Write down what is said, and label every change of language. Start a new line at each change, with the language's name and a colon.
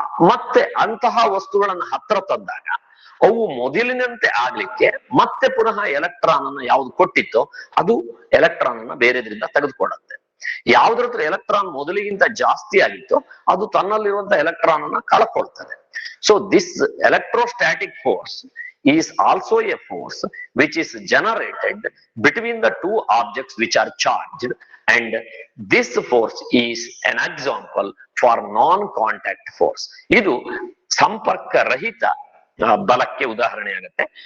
Kannada: ಮತ್ತೆ ಅಂತಹ ವಸ್ತುಗಳನ್ನ ಹತ್ರ ತಂದಾಗ ಅವು ಮೊದಲಿನಂತೆ ಆಗ್ಲಿಕ್ಕೆ ಮತ್ತೆ ಪುನಃ ಎಲೆಕ್ಟ್ರಾನ್ ಅನ್ನ ಯಾವ್ದು ಕೊಟ್ಟಿತ್ತೋ ಅದು ಎಲೆಕ್ಟ್ರಾನ್ ಅನ್ನ ಬೇರೆದ್ರಿಂದ ತೆಗೆದುಕೊಳ್ಳುತ್ತೆ. ಯಾವ್ದ್ರ ಹತ್ರ ಎಲೆಕ್ಟ್ರಾನ್ ಮೊದಲಿಗಿಂತ ಜಾಸ್ತಿ ಆಗಿತ್ತು ಅದು ತನ್ನಲ್ಲಿರುವಂತಹ ಎಲೆಕ್ಟ್ರಾನ್ ಅನ್ನ ಕಳ್ಕೊಳ್ತದೆ.
English: So this electrostatic force is also a force which is generated between the two objects which are charged, and this force is an example for non-contact force.
Kannada: ಇದು ಸಂಪರ್ಕ ರಹಿತ ಬಲಕ್ಕೆ ಉದಾಹರಣೆ ಆಗುತ್ತೆ.